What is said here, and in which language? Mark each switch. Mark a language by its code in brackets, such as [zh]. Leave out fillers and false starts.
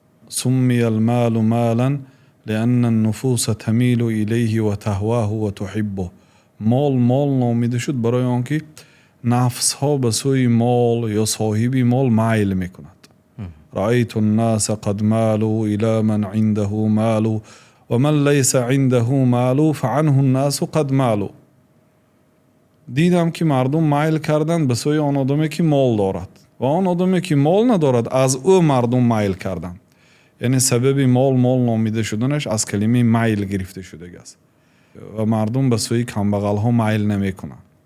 [ar] سمی المال مالا لأن النفوس تمیل الیه و تهواه و تحبه. [fa] مال نامیده شد برای آنکه نفس ها به سوی مال یا صاحبی مال میل میکند. [ar] رأيت الناس قد مالوا إلى من عنده مال ومن ليس عنده مال فعنه الناس قد مالوا. [fa] دیدم که مردم میل کردند به سوی آن آدمی که مال دارد و آن آدمی که مال ندارد از او مردم میل کردند. یعنی سبب مال نامیده شدنش از کلمه میل گرفته شده است و مردم به سوی کمبغل ها میل نمی کنند.